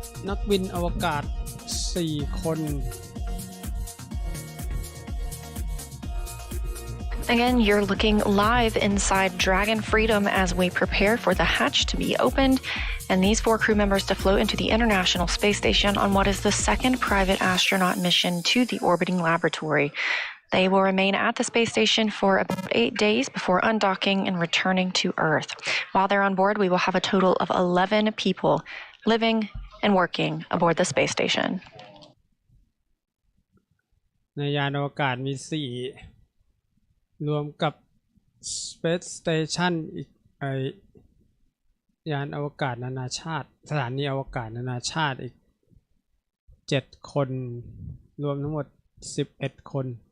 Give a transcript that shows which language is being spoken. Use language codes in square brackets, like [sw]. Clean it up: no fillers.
[th] นักบินอวกาศ4 คน [en] Again, you're looking live inside Dragon Freedom as we prepare for the hatch to be opened and these 4 crew members to float into the International Space Station on what is the second private astronaut mission to the orbiting laboratory. They will remain at the space station for about 8 days before undocking and returning to Earth. While they're on board, we will have a total of 11 people living and working aboard the space station. [th] ในยานอวกาศมี4รวมกับ Space Station อีกยานอวกาศนานาชาติสถานีอวกาศนานาชาติอีก7 คนรวมทั้งหมด11 คน